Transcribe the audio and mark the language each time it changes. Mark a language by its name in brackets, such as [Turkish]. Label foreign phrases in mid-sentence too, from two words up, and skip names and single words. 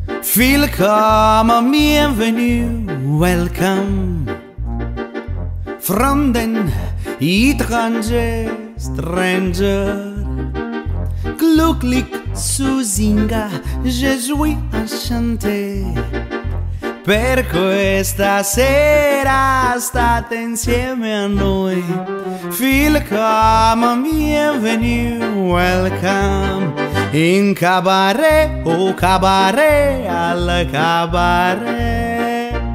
[German] Willkommen, bienvenue, [English] welcome. From den étranger, stranger. [German] Glücklich zu singen, [French] je suis enchanté. [Italian] Per questa sera state insieme a noi. [German] Willkommen, bienvenue, welcome. [English] In cabaret, oh cabaret, al cabaret.